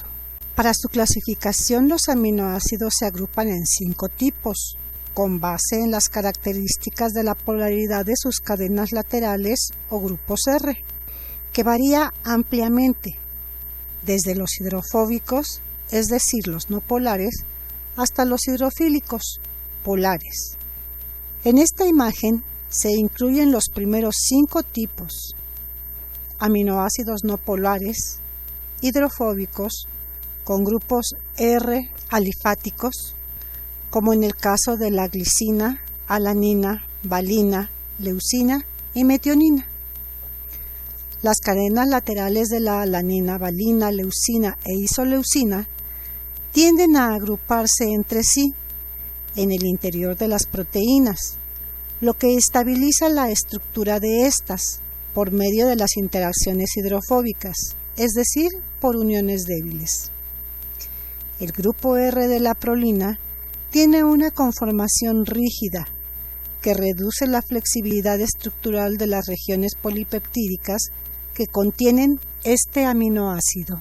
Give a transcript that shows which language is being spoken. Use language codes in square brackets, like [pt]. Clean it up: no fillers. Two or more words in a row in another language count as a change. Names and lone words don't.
[es] Para su clasificación, los aminoácidos se agrupan en 5 tipos, con base en las características de la polaridad de sus cadenas laterales o grupos R, que varía ampliamente, desde los hidrofóbicos, es decir, los no polares, hasta los hidrofílicos, polares. En esta imagen se incluyen los primeros 5 tipos: aminoácidos no polares, hidrofóbicos, con grupos R alifáticos, como en el caso de la glicina, alanina, valina, leucina y metionina. Las cadenas laterales de la alanina, valina, leucina e isoleucina tienden a agruparse entre sí en el interior de las proteínas, lo que estabiliza la estructura de estas por medio de las interacciones hidrofóbicas, es decir, por uniones débiles. El grupo R de la prolina tiene una conformación rígida que reduce la flexibilidad estructural de las regiones polipeptídicas que contienen este aminoácido.